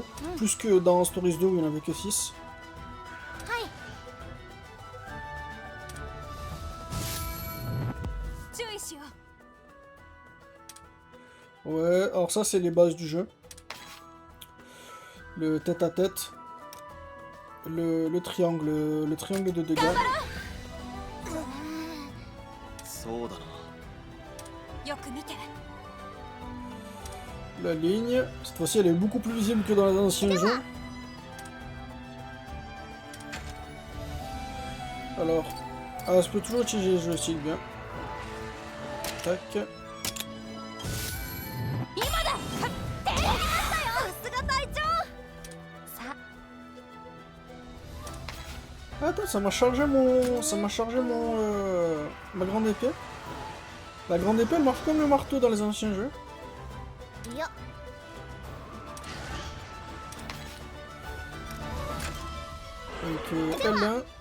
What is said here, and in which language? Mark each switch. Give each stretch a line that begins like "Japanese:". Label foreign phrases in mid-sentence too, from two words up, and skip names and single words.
French: Plus que dans Stories 2 où il n'y en avait que 6. Ouais, alors ça c'est les bases du jeu. Le tête à tête. Le triangle de dégâts.
Japanese: そうだな。よく見て。
French: La ligne, cette fois-ci elle est beaucoup plus visible que dans les anciens jeux. Alors, je peux toujours utiliser le joystick bien. Tac.
Japanese: さすが隊長。さ
French: Attends, ça m'a chargé mon... ma grande épée. La grande épée elle marche comme le marteau dans les anciens jeux.
Japanese: いや
French: Donc L1.